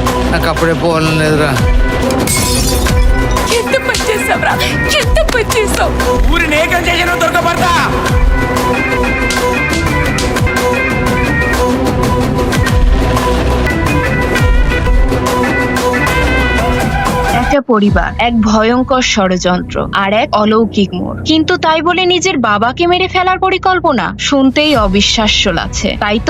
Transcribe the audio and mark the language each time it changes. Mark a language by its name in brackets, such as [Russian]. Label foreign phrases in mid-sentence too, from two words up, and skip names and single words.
[Telugu] నాకు అప్పుడే పోవాలని లేదురా. ఎంత పని చేసావురా, ఎంత పని చేసావు. ఊరిని ఏకం చేసిన దొరకబడతా. [Bangla] একটা পরিবার, এক ভয়ঙ্কর ষড়যন্ত্র আর এক অলৌকিক মোড়। কিন্তু তাই বলে নিজের বাবাকে মেরে ফেলার পরিকল্পনা শুনতেই অবিশ্বাস্য লাগছে, তাই তো?